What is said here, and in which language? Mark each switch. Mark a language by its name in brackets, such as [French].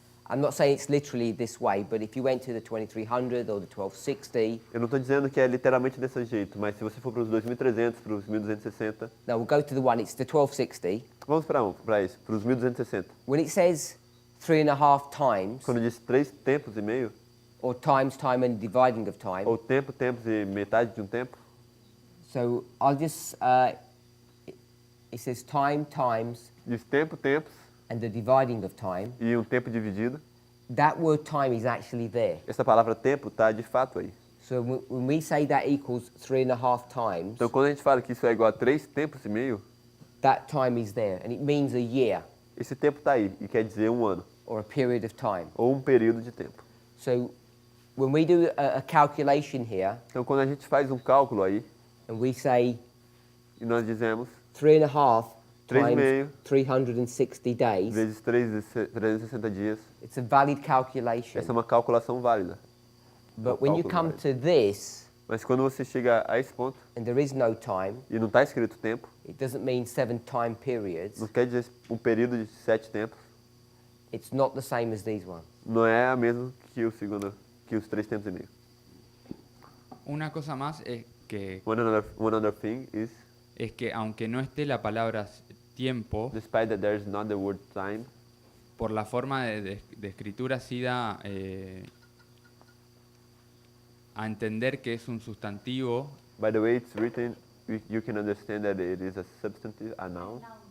[English] I'm not saying it's literally this way, but if you went to the 2300 or the 1260, [Portuguese] eu não estou dizendo que é literalmente desse jeito, mas se você for para os 2300, para os 1260, [English] no, we'll go to the one, it's the 1260. [Portuguese] vamos para isso, para os 1260. [English] When it says 3.5 times, [Portuguese] Quando diz 3 tempos e meio, [English] or times, time and dividing of time, [Portuguese] ou tempo, tempos e metade de um tempo, [English] so I'll just, it says time, times, [Portuguese] diz tempo, tempos [English] and the dividing of time. [Portuguese] e um tempo dividido. [English] That word time is actually there. [Portuguese] Essa palavra tempo está de fato aí. [English] So when we say that equals 3.5 times, [Portuguese] Então quando a gente fala que isso é igual a 3 tempos e meio, [English] that time is there, and it means a year [Portuguese] esse tempo está aí e quer dizer um ano, [English] or a period of time. [Portuguese] ou um período de tempo. [English] So when we do a calculation here [Portuguese] Então, quando a gente faz um cálculo aí, [English] and we say [Portuguese] e nós dizemos [English] 3.5 [Portuguese] Três e [English] times [Portuguese] meio [English] 360 days, [Portuguese] vezes 360 dias, [English] it's a valid calculation. [Portuguese] essa é uma calculação válida. [English] But when you [Portuguese] cálculo [English] come to this [Portuguese] Mas quando você chega a esse ponto [English] and there is no time, [Portuguese] e não está escrito tempo, [English] it doesn't mean 7 time periods. [Portuguese] não quer dizer um período de 7 tempos, [English] It's not the same as these ones. [Portuguese] não é a mesma que que os 3 tempos e meio. [Spanish] Una cosa más es que [English] One other thing is, [Spanish] aunque no esté la palabra tiempo, [English] despite that there is not the word time, [Spanish] por la forma de escritura sí da a entender que es un sustantivo [English] by the way it's written, you can understand that it is a substantive, a noun,